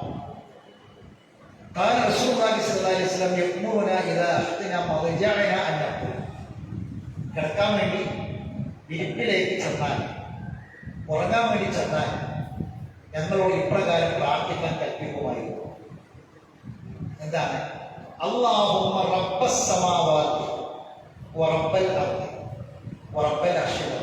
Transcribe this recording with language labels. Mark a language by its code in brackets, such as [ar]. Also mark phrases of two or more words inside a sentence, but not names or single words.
[ar] قال رسول الله صلى الله عليه وسلم يأمرنا إذا أحدنا مضجعنا أن نقول [ml] കിടക്കാൻ വേണ്ടി വിരിപ്പിലേക്ക് ചെന്നാൽ, ഉറങ്ങാൻ വേണ്ടി ചെന്നാൽ ഞങ്ങളോട് ഇപ്രകാരം പ്രാർത്ഥിക്കാൻ കൽപ്പിക്കുമായിരുന്നു. എന്താണ്? [ar] اللهم رب السماوات ورب الأرض ورب العرش العظيم.